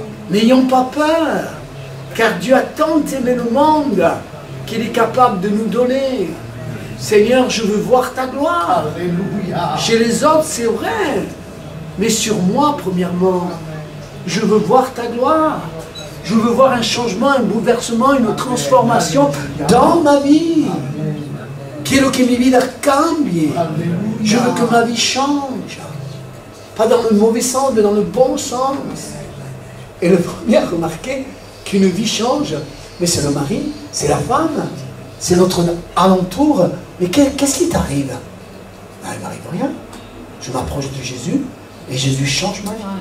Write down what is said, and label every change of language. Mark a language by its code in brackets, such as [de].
[fr] N'ayons pas peur, car Dieu a tant aimé le monde qu'il est capable de nous donner. Seigneur, je veux voir ta gloire. Chez les autres, c'est vrai, mais sur moi, premièrement, je veux voir ta gloire. Je veux voir un changement, un bouleversement, une transformation dans ma vie. [es] Quiero que mi vida cambie. [fr] Je veux que ma vie change. Pas dans le mauvais sens, mais dans le bon sens. Et le premier à remarquer qu'une vie change, mais c'est le mari, c'est la femme, c'est notre alentour. Mais qu'est-ce qui t'arrive? Ben, il ne m'arrive rien. Je m'approche de Jésus et Jésus change ma vie.